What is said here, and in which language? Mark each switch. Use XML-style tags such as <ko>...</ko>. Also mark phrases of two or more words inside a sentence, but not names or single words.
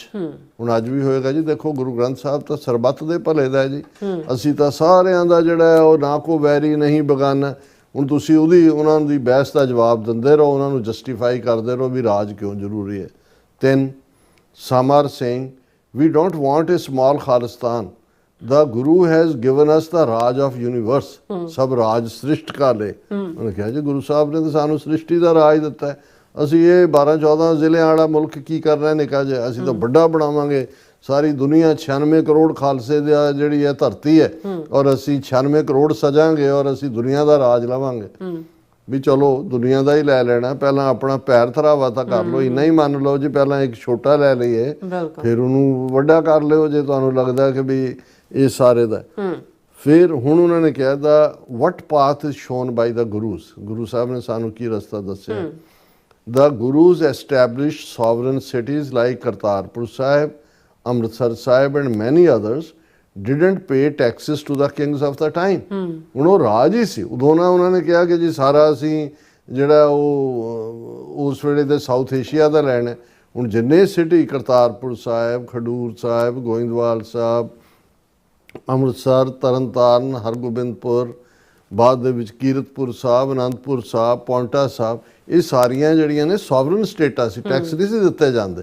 <pa>ਹੁਣ ਅੱਜ ਵੀ ਹੋਏਗਾ ਜੀ, ਦੇਖੋ ਗੁਰੂ ਗ੍ਰੰਥ ਸਾਹਿਬ ਤਾਂ ਸਰਬੱਤ ਦੇ ਭਲੇ ਦਾ ਹੈ ਜੀ, ਅਸੀਂ ਤਾਂ ਸਾਰਿਆਂ ਦਾ ਜਿਹੜਾ ਹੈ ਉਹ ਨਾ ਕੋ ਵੈਰੀ ਨਹੀਂ ਬਗਾਨਾ। ਹੁਣ ਤੁਸੀਂ ਉਹਨਾਂ ਦੀ ਬਹਿਸ ਦਾ ਜਵਾਬ ਦਿੰਦੇ ਰਹੋ, ਉਹਨਾਂ ਨੂੰ ਜਸਟੀਫਾਈ ਕਰਦੇ ਰਹੋ ਵੀ ਰਾਜ ਕਿਉਂ ਜ਼ਰੂਰੀ ਹੈ।</pa> <en>3 Samar Singh we don't want a small Khalistan, the guru has given us the ਰਾਜ of universe,</en> <pa>ਸਭ ਰਾਜ ਸ੍ਰਿਸ਼ਟ ਕਰ ਲਏ। ਉਹਨੇ ਕਿਹਾ ਜੀ ਗੁਰੂ ਸਾਹਿਬ ਨੇ ਤਾਂ ਸਾਨੂੰ ਸ੍ਰਿਸ਼ਟੀ ਦਾ ਰਾਜ ਦਿੱਤਾ ਹੈ, ਅਸੀਂ ਇਹ 12-14 ਜ਼ਿਲ੍ਹਿਆਂ ਵਾਲਾ ਮੁਲਕ ਕੀ ਕਰਨਾ ਨਿੱਕਾ ਜਿਹਾ, ਅਸੀਂ ਤਾਂ ਵੱਡਾ ਬਣਾਵਾਂਗੇ। ਸਾਰੀ ਦੁਨੀਆ 96 ਕਰੋੜ ਖਾਲਸੇ ਦੀ ਜਿਹੜੀ ਹੈ ਧਰਤੀ ਹੈ, ਔਰ ਅਸੀਂ 96 ਕਰੋੜ ਸਜਾਂਗੇ ਔਰ ਅਸੀਂ ਦੁਨੀਆ ਦਾ ਰਾਜ ਲਵਾਂਗੇ। ਵੀ ਚਲੋ ਦੁਨੀਆ ਦਾ ਹੀ ਲੈ ਲੈਣਾ, ਪਹਿਲਾਂ ਆਪਣਾ ਪੈਰ ਥਰਾਵਾ ਤਾਂ ਕਰ ਲਓ, ਇੰਨਾ ਹੀ ਮੰਨ ਲਓ ਜੀ, ਪਹਿਲਾਂ ਇੱਕ ਛੋਟਾ ਲੈ ਲਈਏ ਫਿਰ ਉਹਨੂੰ ਵੱਡਾ ਕਰ ਲਿਓ ਜੇ ਤੁਹਾਨੂੰ ਲੱਗਦਾ ਕਿ ਵੀ ਇਹ ਸਾਰੇ ਦਾ। ਫਿਰ ਹੁਣ ਉਹਨਾਂ ਨੇ ਕਿਹਾ</pa> <en>the what path is shown by the Gurus,</en> <pa>ਗੁਰੂ ਸਾਹਿਬ ਨੇ ਸਾਨੂੰ ਕੀ ਰਸਤਾ ਦੱਸਿਆ।</pa> <en>The Gurus established sovereign cities like Kartarpur Sahib, Amritsar Sahib and many others didn't pay taxes to the kings of the time.</en> <pa>ਹੁਣ ਉਹ ਰਾਜ ਹੀ ਸੀ ਉਦੋਂ ਨਾ। ਉਹਨਾਂ ਨੇ ਕਿਹਾ ਕਿ ਜੀ ਸਾਰਾ ਅਸੀਂ ਜਿਹੜਾ ਉਹ ਉਸ ਵੇਲੇ ਦੇ ਸਾਊਥ ਏਸ਼ੀਆ ਦਾ ਲੈਣਾ। ਹੁਣ ਜਿੰਨੇ ਸਿਟੀ ਕਰਤਾਰਪੁਰ ਸਾਹਿਬ, ਖਡੂਰ ਸਾਹਿਬ, ਗੋਇੰਦਵਾਲ ਸਾਹਿਬ, ਅੰਮ੍ਰਿਤਸਰ, ਤਰਨਤਾਰਨ, ਹਰਗੋਬਿੰਦਪੁਰ, ਬਾਅਦ ਦੇ ਵਿੱਚ ਕੀਰਤਪੁਰ ਸਾਹਿਬ, ਅਨੰਦਪੁਰ ਸਾਹਿਬ, ਪੌਂਟਾ ਸਾਹਿਬ, ਇਹ ਸਾਰੀਆਂ ਜਿਹੜੀਆਂ ਨੇ</pa> <en>sovereign states</en> <pa>ਸੀ, ਟੈਕਸ ਨਹੀਂ ਸੀ ਦਿੱਤੇ ਜਾਂਦੇ।</pa>